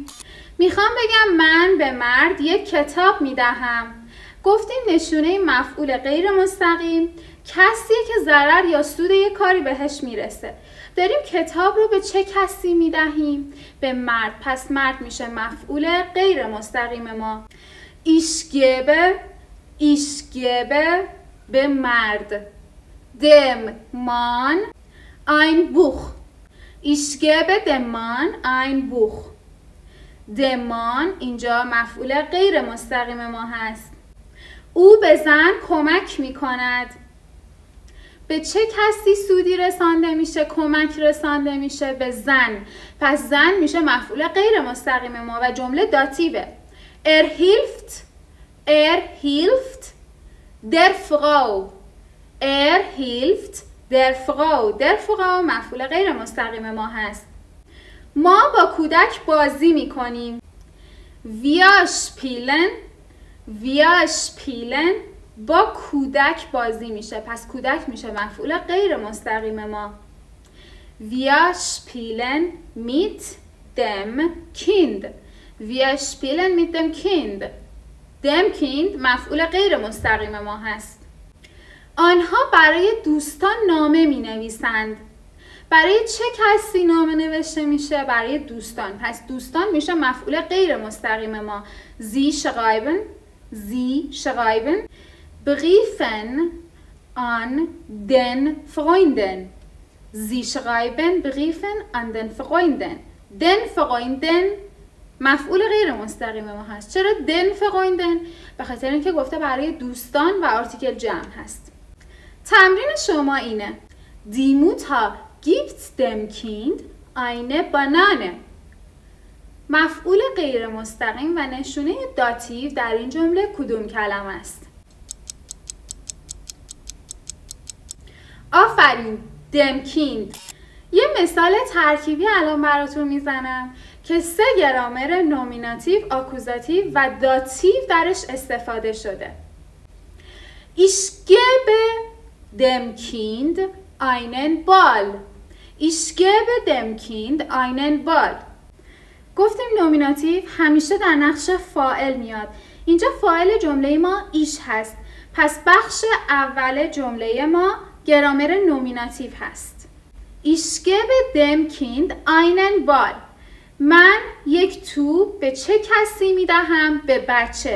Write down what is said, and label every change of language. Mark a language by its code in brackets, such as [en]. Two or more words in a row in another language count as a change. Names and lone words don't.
[fa] میخوام بگم من به مرد یک کتاب میدهم. گفتیم نشونه مفعول غیر مستقیم کسی که ضرر یا سود یک کاری بهش میرسه. داریم کتاب رو به چه کسی میدهیم؟ به مرد. پس مرد میشه مفعول غیر مستقیم ما. [de] Ich gebe [fa] به مرد. [de] Dem Mann ein Buch. Ich gebe dem Mann ein Buch. Dem Mann [fa] اینجا مفعول غیر مستقیم ما هست. او به زن کمک می کند. به چه کسی سودی رسانده میشه؟ کمک رسانده میشه به زن. پس زن میشه مفعول غیر مستقیم ما و جمله داتیوه. [de] Er hilft der Frau. Er hilft der Frau. Der Frau [fa] مفعول غیر مستقیم ما هست. ما با کودک بازی میکنیم. [de] Wir spielen [fa] با کودک بازی میشه. پس کودک میشه مفعول غیر مستقیم ما. [de] Wir spielen mit dem Kind. Wir spielen mit dem Kind. dem Kind [fa] مفعول غیر مستقیم ما هست. آنها برای دوستان نامه می نویسند. برای چه کسی نامه نوشته میشه؟ برای دوستان. پس دوستان میشه مفعول غیر مستقیم ما. [de] Sie schreiben Briefen an den Freunden. Sie schreiben Briefen an den Freunden. Den Freunden [fa] مفعول غیر مستقیم ما هست. چرا [de] den Freunden؟ [fa] به خاطر اینکه گفته برای دوستان و آرتیکل جمع هست. تمرین شما اینه: [de] Die Mutter gibt dem Kind eine Banane. [fa] مفعول غیر مستقیم و نشونه داتیو در این جمله کدوم کلمه است؟ آفرین، [de] dem Kind. [fa] یه مثال ترکیبی الان براتون میزنم که 3 گرامر نومیناتیو، آکوزاتیو و داتیو درش استفاده شده. [de] Ich gebe dem Kind einen Ball. Ich gebe dem Kind einen Ball. [fa] گفتیم نومیناتیو همیشه در نقش فاعل میاد. اینجا فاعل جمله ما ایش هست. پس بخش اول جمله ما گرامر نومیناتیو هست. [de] Ich gebe dem Kind einen Ball. [fa] من یک توپ به چه کسی میدهم؟ به بچه.